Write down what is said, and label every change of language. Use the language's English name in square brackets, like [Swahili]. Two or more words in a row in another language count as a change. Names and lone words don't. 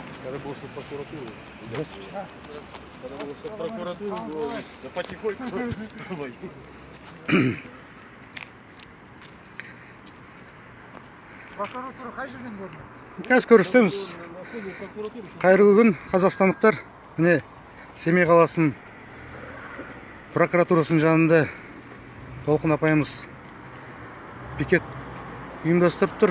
[Russian] Надо было, чтобы прокуратуру. Здравствуйте. Надо было, чтобы прокуратуру было. Да потихоньку. [Kazakh] Прокуратура қай жерден көрінеді? Қазір көрсетеміз. Қайырлы күн, қазақстандықтар. Міне, Семей қаласының прокуратурасының жанында Толқын апайымыз пикет ұйымдастырып тұр.